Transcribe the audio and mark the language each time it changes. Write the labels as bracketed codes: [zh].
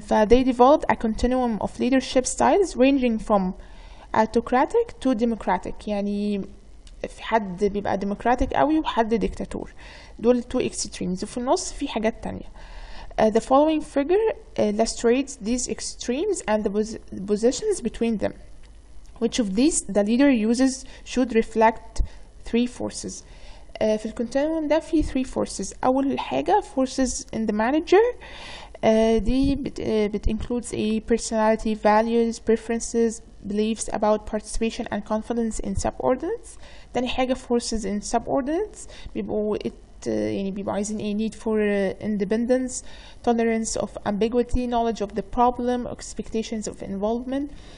[en] they developed a continuum of leadership styles ranging from autocratic to democratic. [ar] يعني في حد بيبقى democratic قوي وحد ديكتاتور، دول [en] two extremes، [ar] وفي النص في حاجات تانية. [en] The following figure illustrates these extremes and the positions between them. Which of these the leader uses should reflect three forces. [ar] في الكونتينوم ده في [en] three forces. [ar] أول حاجة [en] forces in the manager. دي بت includes a personality, values, preferences, beliefs about participation and confidence in subordinates. تاني حاجة forces in subordinates [ar] بيبقوا يعني بيبقوا عايزين [en] a need for independence, tolerance of ambiguity, knowledge of the problem, expectations of involvement.